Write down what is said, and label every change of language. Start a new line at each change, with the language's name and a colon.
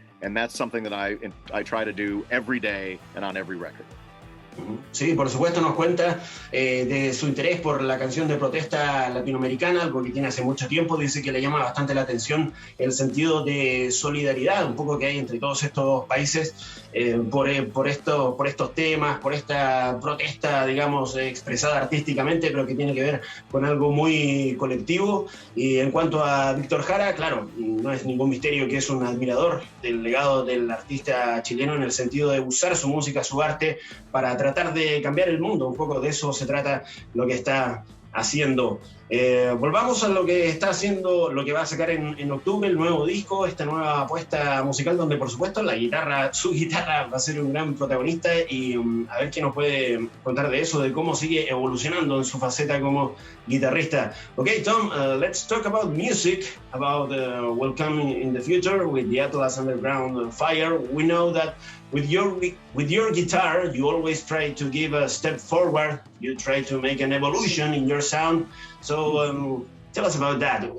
English: And that's something that I try to do every day and on every record.
Spanish: Sí, por supuesto nos cuenta de su interés por la canción de protesta latinoamericana, algo que tiene hace mucho tiempo. Dice que le llama bastante la atención el sentido de solidaridad, un poco que hay entre todos estos países por estos temas, por esta protesta, digamos, expresada artísticamente, pero que tiene que ver con algo muy colectivo. Y en cuanto a Víctor Jara, claro, no es ningún misterio que es un admirador del legado del artista chileno en el sentido de usar su música, su arte, para tratar de cambiar el mundo. Un poco de eso se trata lo que está haciendo. Volvamos a lo que está haciendo, lo que va a sacar en octubre, el nuevo disco, esta nueva apuesta musical donde por supuesto su guitarra va a ser un gran protagonista y a ver qué nos puede contar de eso, de cómo sigue evolucionando en su faceta como guitarrista.
English: Okay, Tom, let's talk about music, about will come in the future with the Atlas Underground Fire. We know that with your guitar, you always try to give a step forward. You try to make an evolution in your sound. So tell us about that.